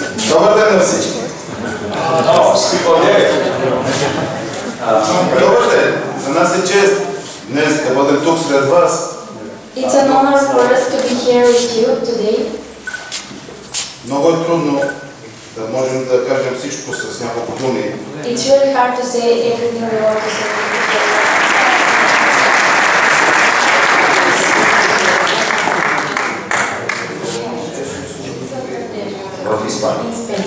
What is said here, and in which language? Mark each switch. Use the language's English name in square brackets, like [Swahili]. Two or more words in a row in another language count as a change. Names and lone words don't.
[Bulgarian] Добър ден на всички! Добър ден! За нас е чест днес да бъдем тук сред вас. [English] It's an honor for us to be here with you today. [Bulgarian] Много е трудно да можем да кажем всичко с няколко думи. [English] It's really hard to say everything we want to say. [Bulgarian] В Испания. [English] In Spain.